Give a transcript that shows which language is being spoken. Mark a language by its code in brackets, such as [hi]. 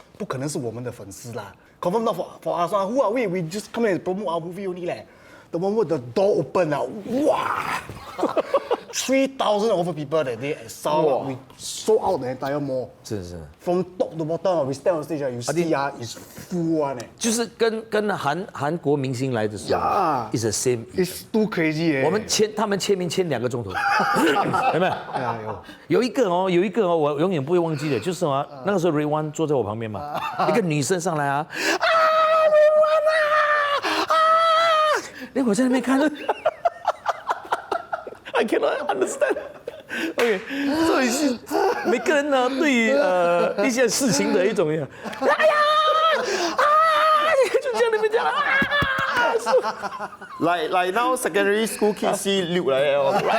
[zh] 不可能是我们的粉丝啦 ， [en] confirm not for us. Who are we? We just come and promote our movie only 咧。 The moment the door opened 啊，哇 ，3,000 over people that day at Sarawak. We sold out the entire mall. [zh] 是。 [en] From top to bottom, we stand on stage, you see is full one [zh] 就是跟韩国明星来的时候 ， [en] is the same. It's too crazy [zh] 我们他们签名签2个钟头，有没有？有一个哦，我永远不会忘记的，就是那个时候 Raywan 坐在我旁边嘛，一个女生上来啊 ，Raywan 啊，那我在那边看， [en] I cannot understand. [zh] OK， 所以是每个人呢对于一些事情的一种哎呀就这样那边讲 [en] 来 now secondary school kids see Luke 来哦，